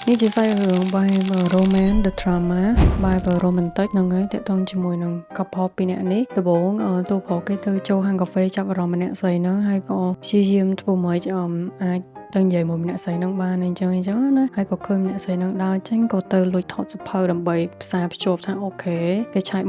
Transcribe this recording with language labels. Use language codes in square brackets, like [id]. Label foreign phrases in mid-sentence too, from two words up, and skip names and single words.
[km] នេះជាសាច់រឿងបែប [en] romance the drama [km] បែប romantic ហ្នឹងហើយតាក់ទងជាមួយនឹង couple ពីរនាក់នេះដំបូងទូប្រុសគេទៅចូលហាងកាហ្វេចាប់អារម្មណ៍ម្នាក់ស្រីហ្នឹងហើយក៏ព្យាយាមធ្វើម៉េចអាចទៅនិយាយមួយម្នាក់ស្រីហ្នឹងបានអញ្ចឹងណាហើយក៏ឃើញម្នាក់ស្រីហ្នឹងដើរចេញក៏ទៅលួចថតសភៅដើម្បីផ្សារភ្ជាប់ថាអូខេគេឆែក